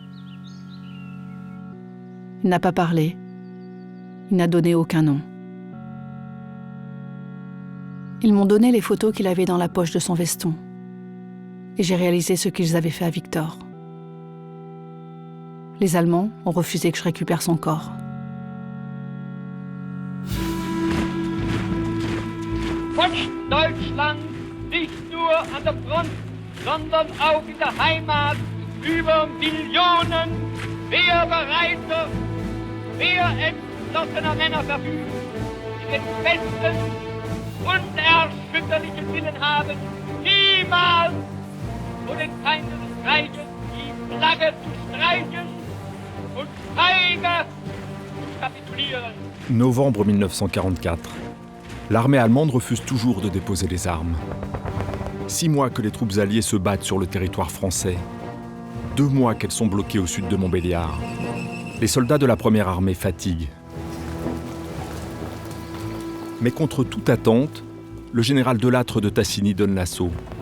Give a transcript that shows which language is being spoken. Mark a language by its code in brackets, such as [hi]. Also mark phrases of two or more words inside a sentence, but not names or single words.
[fr] Il n'a pas parlé. Il n'a donné aucun nom. Ils m'ont donné les photos qu'il avait dans la poche de son veston. Et j'ai réalisé ce qu'ils avaient fait à Victor. Les Allemands ont refusé que je récupère son corps. [de] Deutschland, nicht nur an der Front, sondern auch in der Heimat über Millionen wehrbereiter, wehrentschlossener Männer verfügen, die den festen, unerschütterlichen Willen haben, niemals vor den Feinden des Reiches die Flagge zu streichen und feige zu kapitulieren. [fr] Novembre 1944. L'armée allemande refuse toujours de déposer les armes. 6 mois que les troupes alliées se battent sur le territoire français. 2 mois qu'elles sont bloquées au sud de Montbéliard. Les soldats de la première armée fatiguent. Mais contre toute attente, le général Delattre de Tassigny donne l'assaut.